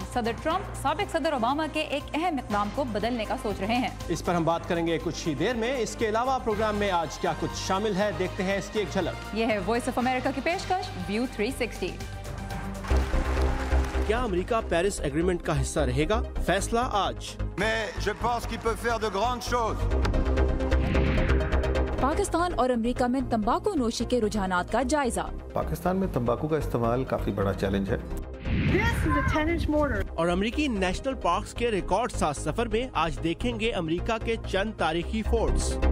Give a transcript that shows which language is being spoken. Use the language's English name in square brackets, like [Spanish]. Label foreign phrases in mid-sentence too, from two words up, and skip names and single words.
[Urdu] صدر ٹرمپ سابق صدر اوباما کے ایک اہم اقدام کو بدلنے کا سوچ رہے ہیں. اس پر ہم بات کریں گے کچھ ہی دیر میں۔ اس کے علاوہ پروگرام میں آج کیا کچھ شامل ہے، دیکھتے ہیں اس کی ایک جھلک. یہ ہے وائس آف امریکہ کی پیشکش ویو 360. کیا امریکہ پیرس ایگریمنٹ کا حصہ رہے گا? فیصلہ آج. [French] Mais je pense qu'il peut faire de grandes choses. [Urdu] پاکستان اور امریکہ میں تمباکو نوشی کے رجحانات کا جائزہ. پاکستان میں تمباکو کا استعمال کافی بڑا چیلنج ہے. اور امریکی [English] National Parks [Urdu] کے ریکارڈ ساتھ سفر میں آج دیکھیں گے امریکہ کے چند تاریخی فورٹس.